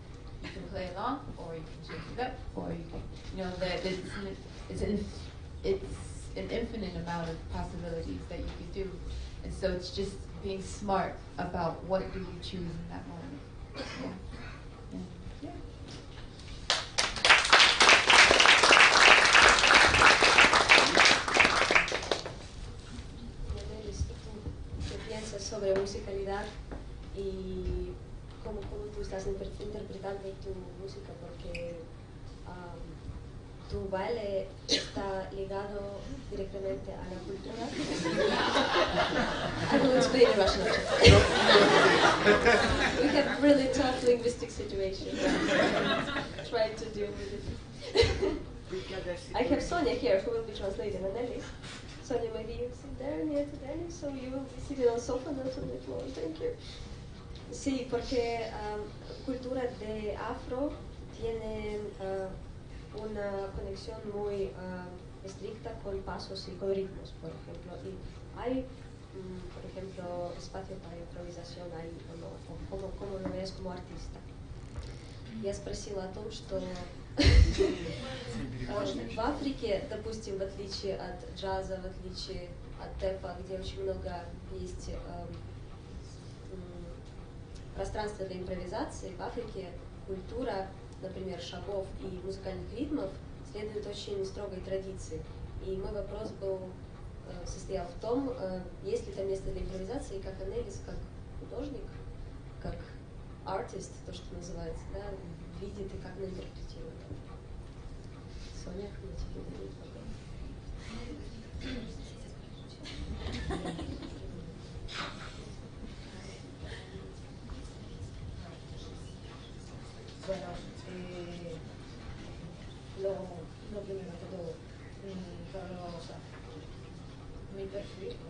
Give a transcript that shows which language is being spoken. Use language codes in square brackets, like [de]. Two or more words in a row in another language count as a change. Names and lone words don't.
[en] You can play along, or you can change it up, or you can, it's an infinite amount of possibilities that you could do. And so it's just being smart about what do you choose in that moment. Yeah. Yeah. [es] ¿Qué piensas sobre musicalidad y cómo tú estás interpretando tu música? Porque tu baile está ligado directamente a la cultura. [en] I will explain in Russian. We have really tough linguistic situation. Try to deal with it. I have Sonia here who will be translating Anneli. Sonia, maybe you sit there near to Danny, so you will be sitting on sofa, not on the floor. Thank you. [es] Sí, porque cultura de afro tiene una conexión muy estricta con pasos y con ritmos, por ejemplo. Y hay, por ejemplo, espacio para improvización ahí, o no, como lo ves como artista. [ru] Я спросила о том, что в Африке, допустим, в отличие от джаза, в отличие от тэпа, где очень много есть пространства для импровизации, в Африке культура, например, шагов и музыкальных ритмов следует очень строгой традиции. И мой вопрос состоял в том, есть ли там место для импровизации, как Анелис, как художник, как артист, то, что называется, да, видит и как она интерпретирует. Соня, я тебе даю [es] Bueno, lo primero que todo, para lo vamos a mi perfil, ¿no?